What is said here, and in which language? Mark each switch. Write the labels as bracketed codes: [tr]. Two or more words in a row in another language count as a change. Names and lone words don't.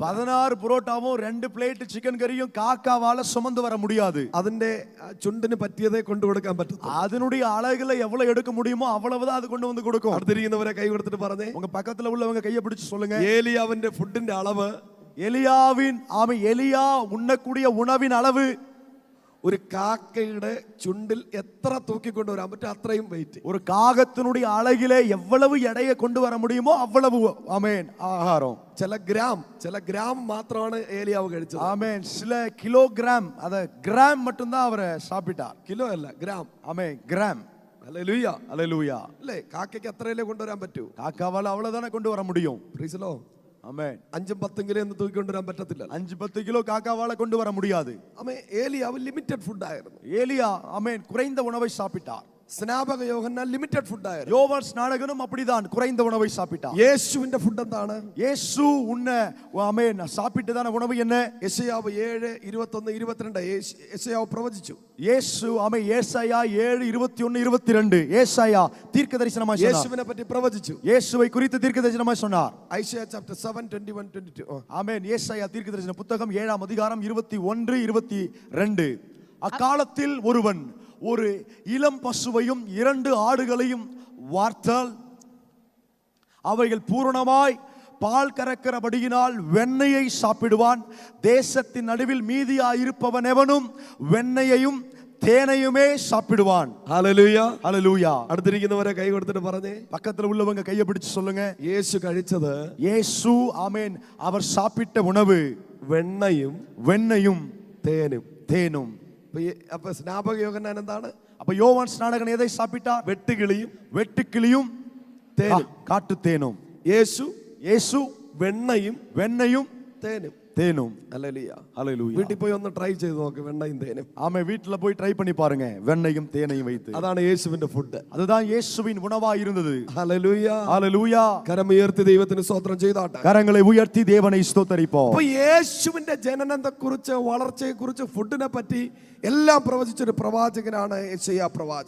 [ta] 16 புரோட்டாவும் 2 பிளேட் சிக்கன் கறியும் காக்காவால சுமந்து வர முடியாது. [ml] അതിന്റെ ചുണ്ടിന് പറ്റിയതേ കൊണ്ടു കൊടുക്കാൻ പറ്റത്തുള്ളൂ. [ta] அதனுடைய அழகுல எவ்வளவு எடுக்க முடியுமோ அவ்வளவுதான் அது கொண்டு வந்து கொடுக்கும். [ml] അടുത്തിരിക്കുന്നവരെ കൈ കൊടുത്തിട്ട് പറഞ്ഞേ, [ta] உங்க பக்கத்துல உள்ளவங்க கையை பிடிச்சு சொல்லுங்க, [ml] ഏലിയാവിന്റെ ഫുഡിന്റെ അളവ്, [ta] எலியாவின் எலியா உண்ணக்கூடிய உணவின் அளவு [ml] ഒരു കാക്കയുടെ ചുണ്ടിൽ എത്ര തൂക്കിക്കൊണ്ടു വരാൻ പറ്റും അത്രയും വെയിറ്റ്. [ta] ஒரு காகத்தினுடைய அழகிலே எவ்வளவு எடையை கொண்டு வர முடியுமோ அவ்வளவு ஆமென் ஆகாரம். [ml] ചില ഗ്രാം മാത്രമാണ് ഏലിയാവ് കഴിച്ചത്. [ta] ஆமென். சில கிலோகிராம் அத கிராம் மட்டும் தான் அவர் சாப்பிட்டார். [ml] കിലോ അല്ല, ഗ്രാം. [ta] ஆமென். கிராம். [ml] ഹല്ലേലൂയ. [ta] ஹalleluya. [ml] അല്ലേ? കാക്കയ്ക്ക് അത്രയല്ലേ കൊണ്ടുവരാൻ പറ്റൂ. [ta] காக்காவால அவ்வளவுதானே கொண்டு வர முடியும். [en] Praise the Lord. [ta] ஆமென். [ml] 5-10 കിലോ ഒന്നും തൂക്കിക്കൊണ്ടുവരാൻ പറ്റത്തില്ല. [ta] 5-10 கிலோ காக்காவால கொண்டு வர முடியாது. [ml] ഏലിയാവ് [en] limited food [ml] ആയിരുന്നു. [ta] ஏலியா ஆமென் குறைந்த உணவை சாப்பிட்டார். [ml] സ്നാപക യോഹന്നാൻ [en] limited food [ml] ആയിരുന്നു. [ta] யோவான் ஸ்நானகனும் அப்படிதான் குறைந்த உணவை சாப்பிட்டார். [ml] യേശുവിന്റെ ഫുഡ് എന്താണ്? [ta] இயேசு உண்ண ஆமென் சாப்பிட்டதான உணவு என்ன? [ml] യെശയ്യാവ് 7:21-22 യെശയ്യാവ് പ്രവചിച്ചു. [ta] இயேசு ஆமென் ஏசாயா 7:21-22 ஏசாயா தீர்க்கதரிசனமாய் சொன்னார். [ml] യേശുവിനെ പറ്റി പ്രവചിച്ചു. [ta] இயேசுவை குறித்து தீர்க்கதரிசனமாய் சொன்னார். [ml] ഐശയ്യാ ചാപ്റ്റർ 7:21-22. [ta] ஆமென். ஏசாயா தீர்க்கதரிசன புத்தகம் 7ஆம் அதிகாரம் 21-22. அக்காலத்தில் ஒருவன் ஒரு இளம் பசுவையும் 2 ஆடுகளையும் வார்த்தால் அவைகள் பூரணமாய் பால் கறக்கிறபடியினால் வெண்ணெயை சாப்பிடுவான். தேசத்தின் நடுவில் மீதியாயிருப்பவன் எவனும் வெண்ணெயையும் தேனையுமே சாப்பிடுவான். [ml] ഹല്ലേലൂയ. [ta] ஹalleluya. [ml] അടുത്തിരിക്കുന്നവരെ കൈ കൊടുത്തിട്ട് പറഞ്ഞേ, [ta] பக்கத்துல உள்ளவங்க கையை பிடிச்சு சொல்லுங்க, [ml] യേശു കഴിച്ചത് [ta] இயேசு ஆமென் அவர் சாப்பிட்ட உணவு [ml] വെണ്ണയും [ta] வெண்ணையும் [ml] തേനും. [ta] தேனும். [ml] അപ്പൊ സ്നാപക യോഹന്നാൻ എന്താണ്? [ta] அப்ப யோவான் ஸ்நானகன் எதை சாப்பிட்டார்? [ml] വെട്ടുകിളിയും [ta] வெட்டுக்கிளியும் [ml] തേനും. [ta] காட்டு தேனும். [ml] യേശു [ta] இயேசு [ml] വെണ്ണയും [ta] வெண்ணையும் [ml] തേനും. [ta] தேனும். [ml] ഹല്ലേലൂയ. [ta] ஹalleluya. [ml] വീട്ടിൽ പോയി ഒന്ന് ട്രൈ ചെയ്ത് നോക്ക്, വെണ്ണയും തേനും. [ta] ஆமே வீட்ல போய் ட்ரை பண்ணி பாருங்க, வெண்ணையும் தேனையும் வைத்து. [ml] അതാണ് യേശുവിന്റെ ഫുഡ്. [ta] அதுதான் இயேசுவின் உணவா இருந்தது. [ml] ഹല്ലേലൂയ. [ta] ஹalleluya. [ml] കരമുയർത്തി ദൈവത്തിന് സ്തോത്രം ചെയ്താട്ടെ. [ta] கரங்களை உயர்த்தி தேவனை ஸ்தோத்தரிப்போம். [ml] അപ്പൊ യേശുവിന്റെ ജനനത്തെക്കുറിച്ച്, വളർച്ചയെക്കുറിച്ച്, ഫുഡിനെ പറ്റി എല്ലാം പ്രവചിച്ചൊരു പ്രവാചകനാണ് യെശയ്യാ പ്രവാചകൻ.